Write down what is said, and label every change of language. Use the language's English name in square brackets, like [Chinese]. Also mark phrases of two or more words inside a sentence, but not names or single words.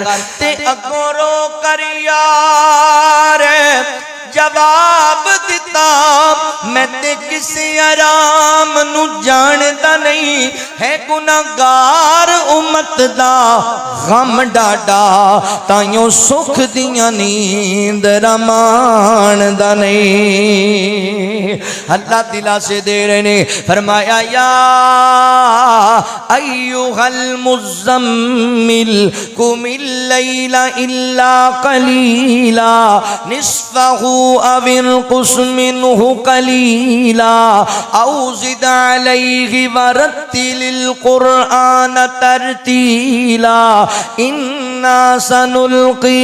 [Punjabi] تے اگوں رو کر یار جواب دتا، میں تے کسی آرام نوں جاندا نہیں ہے، گناہگار امت دا غم ڈاڈا تائیوں سکھ دیاں نیند رماندا نہیں. اللہ دلا سے دے رہے نے، فرمایا, [Arabic] يا أيها المزمل قم الليل إلا قليلا نصفه أو انقص منه قليلا أو زد عليه ورتل القرآن ترتيلا إنا سنلقي